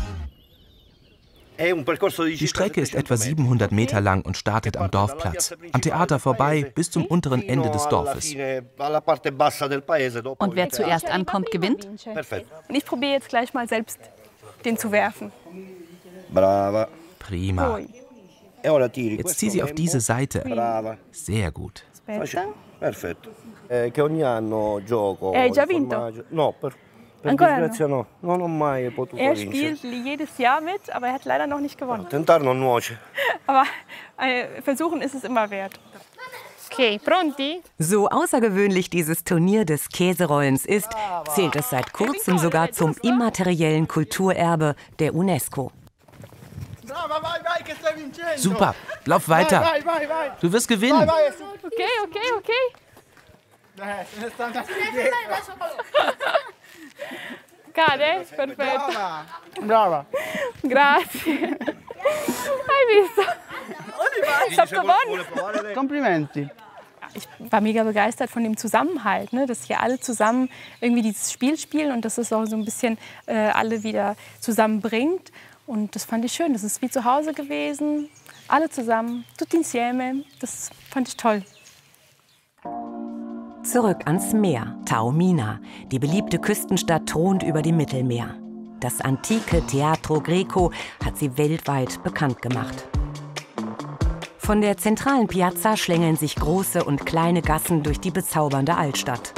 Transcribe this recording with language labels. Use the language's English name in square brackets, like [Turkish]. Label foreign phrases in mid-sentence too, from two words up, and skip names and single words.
[German] Die Strecke ist etwa 700 Meter lang und startet am Dorfplatz, am Theater vorbei bis zum unteren Ende des Dorfes. Und wer zuerst ankommt, gewinnt? Und ich probiere jetzt gleich mal selbst den zu werfen. Prima. Jetzt zieh sie auf diese Seite. Sehr gut. [Italian] Perfetto. Hai già vinto? Ancora no. [German] Er spielt jedes Jahr mit, aber er hat leider noch nicht gewonnen. Aber versuchen ist es immer wert. [Italian] Okay, pronti? [German] So außergewöhnlich dieses Turnier des Käserollens ist, zählt es seit kurzem sogar zum immateriellen Kulturerbe der UNESCO. Super, lauf weiter. Du wirst gewinnen. [Italian] Okay. Cade? Perfetto. Brava. Grazie. Hai visto? [German] Ich habe gewonnen. [Italian] Komplimenti. [German] Ich war mega begeistert von dem Zusammenhalt, ne? Dass hier alle zusammen irgendwie dieses Spiel spielen und dass es auch so ein bisschen alle wieder zusammenbringt. Und das fand ich schön. Das ist wie zu Hause gewesen. Alle zusammen, [Italian] tutti insieme. [German] Das fand ich toll. Zurück ans Meer. Taormina, die beliebte Küstenstadt, thront über dem Mittelmeer. Das antike Teatro Greco hat sie weltweit bekannt gemacht. Von der zentralen Piazza schlängeln sich große und kleine Gassen durch die bezaubernde Altstadt.